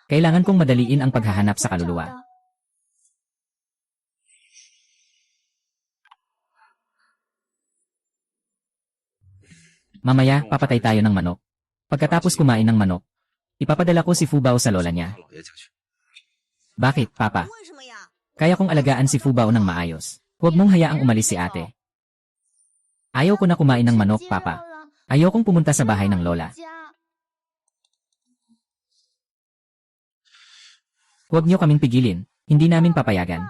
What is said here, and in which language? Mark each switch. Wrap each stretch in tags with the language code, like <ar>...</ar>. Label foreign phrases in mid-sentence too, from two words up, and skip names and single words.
<tl>Kailangan kong madaliin ang paghahanap sa kaluluwa. Mamaya, papatay tayo ng manok. Pagkatapos kumain ng manok, ipapadala ko si Fubao sa lola niya.</tl> <zh>老爷家去。</zh> <tl>Bakit, Papa?</tl> <zh>为什么呀？</zh> <tl>Kaya kong alagaan si Fubao ng maayos. Huwag mong hayaang umalis si ate. Ayaw ko na kumain ng manok, Papa. Ayaw kong pumunta sa bahay ng lola. Huwag niyo kaming pigilin. Hindi namin papayagan.</tl>